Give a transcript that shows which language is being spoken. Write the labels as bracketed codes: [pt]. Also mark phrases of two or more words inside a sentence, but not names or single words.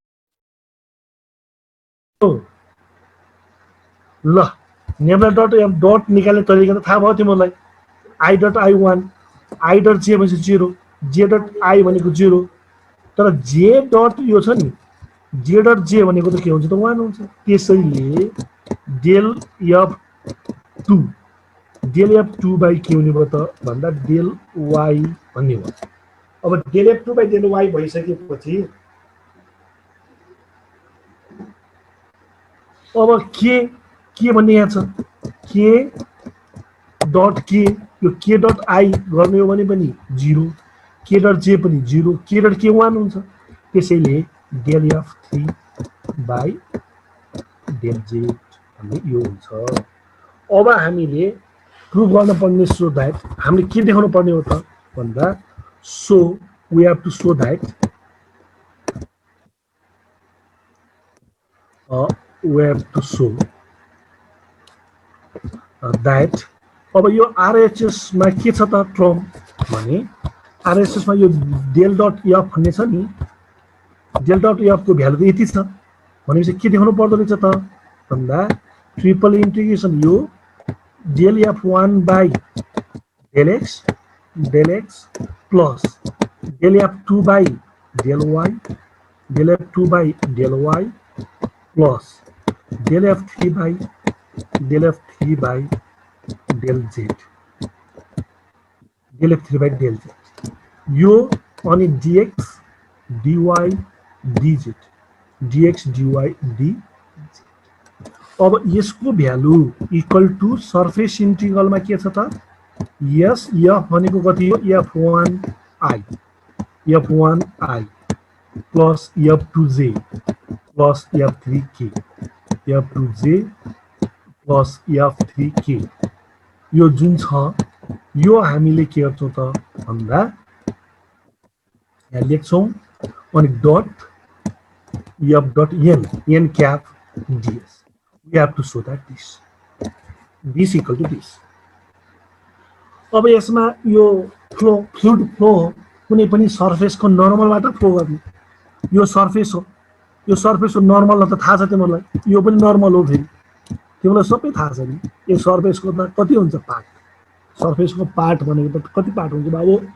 [ne] ल [en] nabla dot f dot [ne] निकाल्ने तरिका त थाहा भयो तिमीलाई [en] I dot I1 I dot j [ne] भनेपछि [en] 0 j dot I [ne] भनेको 0 तर [en] j dot [ne] यो छ नि [en] j dot j [ne] भनेको त के हुन्छ त 1 हुन्छ त्यसैले del [en] f2 by [ne] के हुने भयो त भन्दा [en] del y [ne] भन्ने भयो अब [en] del f2 by del y [ne] भइसकेपछि अब के भन्ने यहाँ छ [en] k dot k [ne] यो [en] k dot i [ne] गर्ने हो भने पनि 0 [en] k dot j [ne] पनि 0 [en] k dot k [ne] 1 हुन्छ त्यसैले [en] del f3 by del z [ne] भन्ने यो हुन्छ अब हामीले प्रुफ गर्न पर्ने [en] so that [ne] हामीले के देखाउनु पर्ने हो त भन्दा [en] so we have to show that we have to show that [ne] अब यो RHS मा के छ त टर्म भने RHS मा यो [en] del dot f [ne] भन्ने छ नि [en] del dot f [ne] को भ्यालु यति छ भनेपछि के देखाउनु पर्दो रहेछ त भन्दा [en] triple integration यो del f1 by del x del x plus del f2 by del y, del f2 by del y plus del f3 by del f3 by del z, del f3 by del z [ne] यो अनि [en] dx dy dz, dx dy dz। [ne] अब यसको भ्यालु [en] equal to surface integralमा [ne] के छ त यस एफ भनेको कति हो [en] f1i f1i plus f2j plus f3k f2j plus f3k [ne] यो जुन छ यो हामीले के गर्छौं त भन्दा यहाँ लेख्छौं अनि [en] dot f dot n cap ds we have to show that this equal to this. [ne] अब यसमा यो [en] flow fluid flow [ne] कुनै पनि सर्फेसको नर्मलबाट फ्लो गर्ने यो सर्फेस हो नर्मल त थाहा छ तिमीलाई यो पनि नर्मल हो फेरि तिमीलाई सबै थाहा छ नि यो सर्फेसको त कति हुन्छ पार्ट सर्फेसको पार्ट भनेको त कति पार्ट हुन्छ बाबु